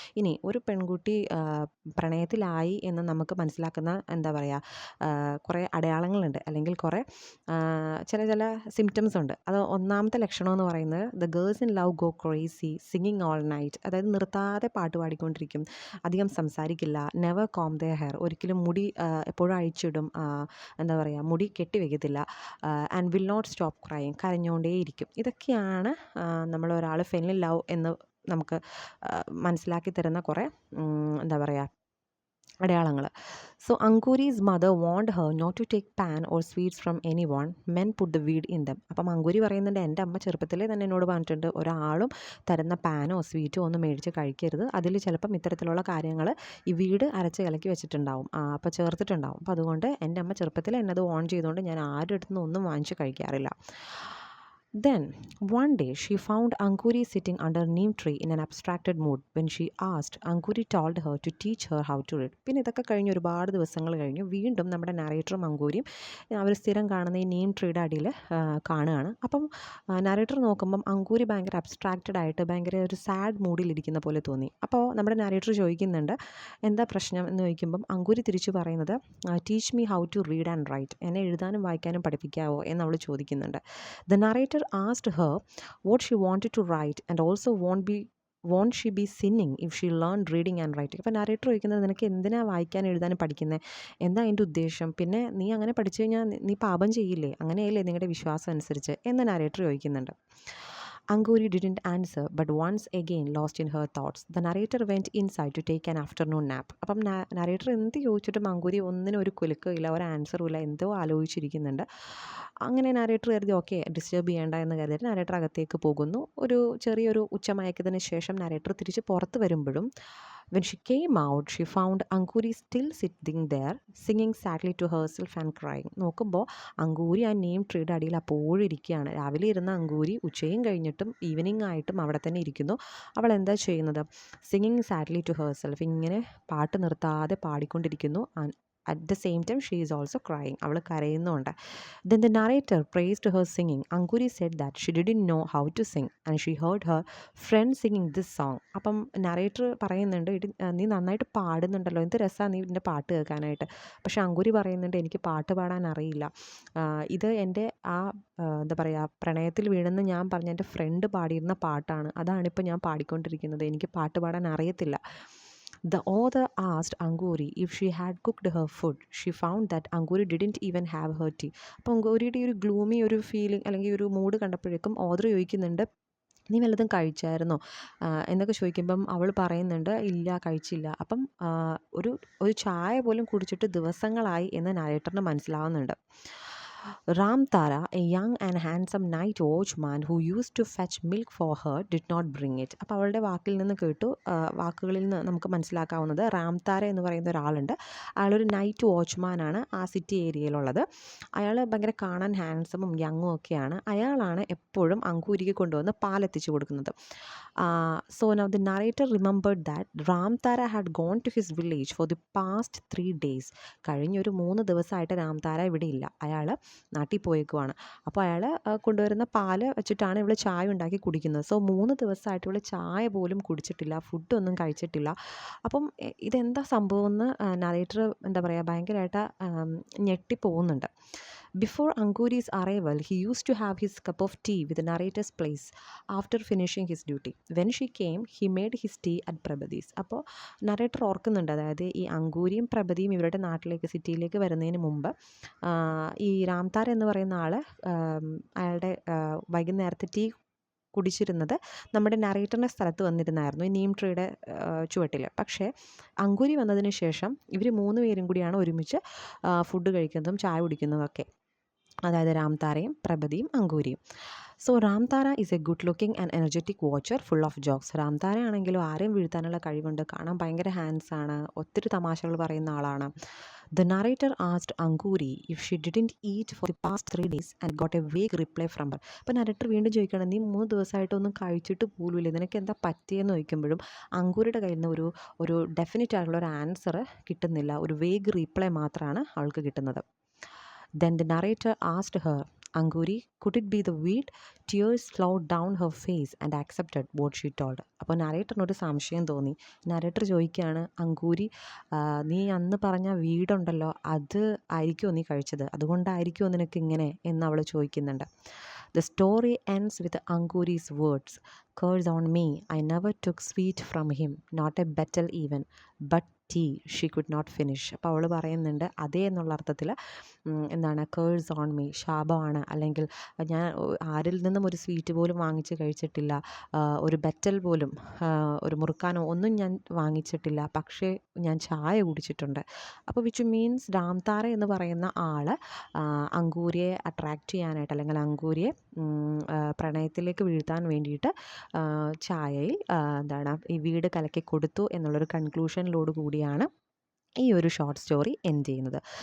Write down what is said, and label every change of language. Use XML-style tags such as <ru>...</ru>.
<ml>ഇനി ഒരു പെൺകുട്ടി പ്രണയത്തിലായി എന്ന് നമുക്ക് മനസ്സിലാക്കുന്ന എന്താ പറയുക കുറേ അടയാളങ്ങളുണ്ട്, അല്ലെങ്കിൽ കുറേ ചില സിംറ്റംസ് ഉണ്ട്. അത് ഒന്നാമത്തെ ലക്ഷണം എന്ന് പറയുന്നത്</ml> <en>the girls in love go crazy singing all night,</en> <ml>അതായത് നിർത്താതെ പാട്ട് പാടിക്കൊണ്ടിരിക്കും, അധികം സംസാരിക്കില്ല,</ml> <en>never comb their hair,</en> <ml>ഒരിക്കലും മുടി എപ്പോഴും അഴിച്ചിടും, എന്താ പറയുക മുടി കെട്ടി വയ്ക്കത്തില്ല,</ml> <en>and will not stop crying,</en> <ml>കരഞ്ഞുകൊണ്ടേയിരിക്കും. ഇതൊക്കെയാണ് നമ്മളൊരാൾ</ml> <en>fell in love</en> <ml>എന്ന് നമുക്ക് മനസ്സിലാക്കി തരുന്ന കുറേ എന്താ പറയുക അടയാളങ്ങൾ.</ml> <en>So Angoori's mother want her not to take paan or sweets from any one, men put the weed in them.</en> <ml>അപ്പം അങ്കൂരി പറയുന്നുണ്ട്, എൻ്റെ അമ്മ ചെറുപ്പത്തിലേ തന്നെ എന്നോട് പറഞ്ഞിട്ടുണ്ട്, ഒരാളും തരുന്ന പാനോ സ്വീറ്റോ ഒന്നും മേടിച്ച് കഴിക്കരുത്, അതിൽ ചിലപ്പം ഇത്തരത്തിലുള്ള കാര്യങ്ങൾ ഈ വീട് അരച്ച് കലക്കി വെച്ചിട്ടുണ്ടാവും, അപ്പോൾ ചേർത്തിട്ടുണ്ടാവും. അപ്പോൾ അതുകൊണ്ട് എൻ്റെ അമ്മ ചെറുപ്പത്തിൽ എന്നത് ഓൺ ചെയ്തുകൊണ്ട് ഞാൻ ആരുടെ അടുത്തു നിന്നും ഒന്നും വാങ്ങിച്ച് കഴിക്കാറില്ല.</ml> <en>Then, one day, she found Anguri sitting under a neem tree in an abstracted mood. When she asked, Anguri told her to teach her how to read.</en> <ml>പിന്നെ ഇതൊക്കെ കഴിഞ്ഞ് ഒരുപാട് ദിവസങ്ങൾ കഴിഞ്ഞു വീണ്ടും നമ്മുടെ നരേറ്ററും അങ്കൂരിയും അവർ സ്ഥിരം കാണുന്ന ഈ നീം ട്രീയുടെ അടിയിൽ കാണുകയാണ്. അപ്പം നരേറ്റർ നോക്കുമ്പം അങ്കൂരി ഭയങ്കര അബ്സ്ട്രാക്റ്റഡ് ആയിട്ട് ഭയങ്കര ഒരു സാഡ് മൂഡിലിരിക്കുന്ന പോലെ തോന്നി. അപ്പോൾ നമ്മുടെ നരേറ്റർ ചോദിക്കുന്നുണ്ട് എന്താ പ്രശ്നം എന്ന് ചോദിക്കുമ്പം അങ്കൂരി തിരിച്ചു പറയുന്നത്</ml> <en>teach me how to read and write,</en> <ml>എന്നെ എഴുതാനും വായിക്കാനും പഠിപ്പിക്കാവോ എന്ന് അവൾ ചോദിക്കുന്നുണ്ട്.</ml> <en>The narrator asked her what she wanted to write and also won't she be sinning if she learned reading and writing.</en> <ml>അപ്പോൾ നരേറ്റർ ചോദിക്കുന്നത് നിനക്ക് എന്തിനാ വായിക്കാനും എഴുതാനും പഠിക്കുന്നത്, എന്താ അതിൻ്റെ ഉദ്ദേശം, പിന്നെ നീ അങ്ങനെ പഠിച്ചു കഴിഞ്ഞാൽ നീ പാപം ചെയ്യില്ലേ, അങ്ങനെയല്ലേ നിങ്ങളുടെ വിശ്വാസം അനുസരിച്ച് എന്ന് നരേറ്റർ ചോദിക്കുന്നുണ്ട്.</ml> <en>Anguri didn't answer but once again lost in her thoughts. The narrator went inside to take an afternoon nap.</en> <ml>അപ്പം നരേറ്റർ എന്ത് ചോദിച്ചിട്ടും അങ്കൂരി ഒന്നിനും ഒരു കുലുക്കമില്ല, ഒരു ആൻസറും ഇല്ല, എന്തോ ആലോചിച്ചിരിക്കുന്നുണ്ട്. അങ്ങനെ നരേറ്റർ കരുതി ഓക്കെ ഡിസ്റ്റർബ് ചെയ്യേണ്ട എന്ന് കരുതിയിട്ട് നരേറ്റർ അകത്തേക്ക് പോകുന്നു. ഒരു ചെറിയൊരു ഉച്ചമയക്കത്തിന് ശേഷം നരേറ്റർ തിരിച്ച് പുറത്ത് വരുമ്പോഴും</ml> <en>when she came out she found Anguri still sitting there singing sadly to herself and crying.</en> <ml>നോക്കുമ്പോൾ അങ്കൂരി ആ നെയിം ട്രീയുടെ അടിയിൽ അപ്പോഴും ഇരിക്കുകയാണ്. രാവിലെ ഇരുന്ന അങ്കൂരി ഉച്ചയും കഴിഞ്ഞിട്ടും ഈവനിങ് ആയിട്ടും അവിടെ തന്നെ ഇരിക്കുന്നു. അവൾ എന്താ ചെയ്യുന്നത്,</ml> <en>singing sadly to herself,</en> <ml>ഇങ്ങനെ പാട്ട് നിർത്താതെ പാടിക്കൊണ്ടിരിക്കുന്നു.</ml> <en>At the same time she is also crying,</en> <ml>അവൾ കരയുന്നുണ്ട്.</ml> <en>Then the narrator praised her singing. Anguri said that she didn't know how to sing and she heard her friend singing this song.</en> <ml>അപ്പം narrator പറയുന്നുണ്ട് നീ നന്നായിട്ട് പാടുന്നുണ്ടല്ലോ, എന്ത് രസമാണ് നീ ഇതിൻ്റെ പാട്ട് കേൾക്കാനായിട്ട്. പക്ഷേ അങ്കൂരി പറയുന്നുണ്ട് എനിക്ക് പാട്ട് പാടാൻ അറിയില്ല, ഇത് എൻ്റെ എന്താ പറയുക പ്രണയത്തിൽ വീണെന്ന് ഞാൻ പറഞ്ഞ എൻ്റെ ഫ്രണ്ട് പാടിയിരുന്ന പാട്ടാണ്, അതാണിപ്പോൾ ഞാൻ പാടിക്കൊണ്ടിരിക്കുന്നത്, എനിക്ക് പാട്ട് പാടാൻ അറിയത്തില്ല.</ml> <en>The author asked Anguri if she had cooked her food. She found that Anguri didn't even have her tea.</en> <ml>അപ്പോൾ അങ്കൂരിയുടെ ഒരു ഗ്ലൂമി ഒരു ഫീലിംഗ് അല്ലെങ്കിൽ ഒരു മൂഡ് കണ്ടപ്പോഴേക്കും ഓഥർ ചോദിക്കുന്നുണ്ട് നീ വല്ലതും കഴിച്ചായിരുന്നോ എന്നൊക്കെ ചോദിക്കുമ്പം അവൾ പറയുന്നുണ്ട് ഇല്ല കഴിച്ചില്ല. അപ്പം ഒരു ചായ പോലും കുടിച്ചിട്ട് ദിവസങ്ങളായി എന്ന് നരേറ്ററിന് മനസ്സിലാവുന്നുണ്ട്.</ml> <en>Ram Tara, a young and handsome night watchman who used to fetch milk for her, did not bring it.</en> <ml>അപ്പോൾ അവളുടെ വാക്കുകളിൽ നിന്ന് നമുക്ക് മനസ്സിലാക്കാവുന്നത് റാം താര എന്ന് പറയുന്ന ഒരാളുണ്ട്. അയാളൊരു നൈറ്റ് വാച്ച്മാനാണ് ആ സിറ്റി ഏരിയയിലുള്ളത്. അയാൾ ഭയങ്കര കാണാൻ ഹാൻഡ്സമും യങ്ങും ഒക്കെയാണ്. അയാളാണ് എപ്പോഴും അങ്കൂരിക്ക് കൊണ്ടുവന്ന് പാലെത്തിച്ചു കൊടുക്കുന്നത്.</ml> <en>So now the narrator remembered that Ram Tara had gone to his village for the past 3 days.</en> <ml>കഴിഞ്ഞൊരു 3 ദിവസമായിട്ട് രാം താര ഇവിടെ ഇല്ല, അയാൾ നാട്ടിൽ പോയേക്കുവാണ്. അപ്പോൾ അയാൾ കൊണ്ടുവരുന്ന പാല് വെച്ചിട്ടാണ് ഇവൾ ചായ ഉണ്ടാക്കി കുടിക്കുന്നത്. സോ 3 ദിവസമായിട്ട് ഇവൾ ചായ പോലും കുടിച്ചിട്ടില്ല, ഫുഡൊന്നും കഴിച്ചിട്ടില്ല. അപ്പം ഇതെന്താ സംഭവം എന്ന് നരേറ്റർ എന്താ പറയുക ഭയങ്കരമായിട്ട് ഞെട്ടിപ്പോകുന്നുണ്ട്.</ml> <en>Before Anguri's arrival, he used to have his cup of tea with the narrator's place after finishing his duty. When she came, he made his tea at Prabhati's.</en> <ml>അപ്പോൾ നരേറ്റർ ഓർക്കുന്നുണ്ട്, അതായത് ഈ അങ്കൂരിയും പ്രഭതിയും ഇവരുടെ നാട്ടിലേക്ക് സിറ്റിയിലേക്ക് വരുന്നതിന് മുമ്പ് ഈ രാംതാര എന്ന് പറയുന്ന ആൾ അയാളുടെ വൈകുന്നേരത്തെ ടീ കുടിച്ചിരുന്നത് നമ്മുടെ നരേറ്ററിൻ്റെ സ്ഥലത്ത് വന്നിരുന്നായിരുന്നു, ഈ നീം ട്രീയുടെ ചുവട്ടിൽ. പക്ഷേ അങ്കൂരി വന്നതിന് ശേഷം ഇവർ 3 പേരും കൂടിയാണ് ഒരുമിച്ച് ഫുഡ് കഴിക്കുന്നതും ചായ കുടിക്കുന്നതൊക്കെ, അതായത് രാംതാരയും പ്രഭതിയും അങ്കൂരിയും.</ml> <en>So Ramtara is a good looking and energetic watcher full of jokes.</en> <ml>രാംതാര ആണെങ്കിലും ആരെയും വീഴ്ത്താനുള്ള കഴിവുണ്ട്, കാണാൻ ഭയങ്കര ഹാൻഡ്സാണ്, ഒത്തിരി തമാശകൾ പറയുന്ന ആളാണ്.</ml> <en>The narrator asked Angoori if she didn't eat for the past 3 days and got a vague reply from her.</en> <ml>അപ്പോൾ നറേറ്റർ വീണ്ടും ചോദിക്കുകയാണ്, നീ 3 ദിവസമായിട്ടൊന്നും കഴിച്ചിട്ട് പോലുമില്ല, നിനക്ക് എന്താ പറ്റിയെന്ന് ചോദിക്കുമ്പോഴും അങ്കൂരിയുടെ കയ്യിൽ നിന്ന് ഒരു ഡെഫിനറ്റ് ആയിട്ടുള്ള ഒരു ആൻസർ കിട്ടുന്നില്ല, ഒരു വേഗ് റീപ്ലൈ മാത്രമാണ് അവൾക്ക് കിട്ടുന്നത്.</ml> <en>Then the narrator asked her, Anguri, could it be the wheat? Tears flowed down her face and accepted what she told.</en> <ml>അപ്പോൾ നരേറ്ററിനൊരു സംശയം തോന്നി. നരേറ്റർ ചോദിക്കുകയാണ്, അങ്കൂരി, നീ അന്ന് പറഞ്ഞ വീടുണ്ടല്ലോ, അത് ആയിരിക്കുമോ നീ കഴിച്ചത്, അതുകൊണ്ടായിരിക്കുമോ നിനക്ക് ഇങ്ങനെ എന്ന് അവൾ ചോദിക്കുന്നുണ്ട്.</ml> <en>The story ends with Anguri's words, curse on me, I never took sweet from him, not a betel even, but tea she could not finish.</en> <ml>അപ്പോൾ അവൾ പറയുന്നുണ്ട് അതേ എന്നുള്ള അർത്ഥത്തിൽ എന്താണ്</ml> <en>curse on me,</en> <ml>ശാപമാണ്, അല്ലെങ്കിൽ ഞാൻ ആരിൽ നിന്നും ഒരു സ്വീറ്റ് പോലും വാങ്ങിച്ച് കഴിച്ചിട്ടില്ല, ഒരു ബെറ്റൽ പോലും, ഒരു മുറുക്കാനോ ഒന്നും ഞാൻ വാങ്ങിച്ചിട്ടില്ല, പക്ഷേ ഞാൻ ചായ കുടിച്ചിട്ടുണ്ട്. അപ്പോൾ</ml> <en>which means</en> <ml>രാംതാര എന്ന് പറയുന്ന ആൾ അങ്കൂരിയെ അട്രാക്റ്റ് ചെയ്യാനായിട്ട്, അല്ലെങ്കിൽ അങ്കൂരിയെ പ്രണയത്തിലേക്ക് വീഴ്ത്താൻ വേണ്ടിയിട്ട് ചായയിൽ എന്താണ് ഈ വീട് കലക്കി കൊടുത്തു എന്നുള്ളൊരു കൺക്ലൂഷനിലോട് കൂടിയാണ് ഈ ഒരു ഷോർട്ട് സ്റ്റോറി എൻഡ് ചെയ്യുന്നത്.</ml>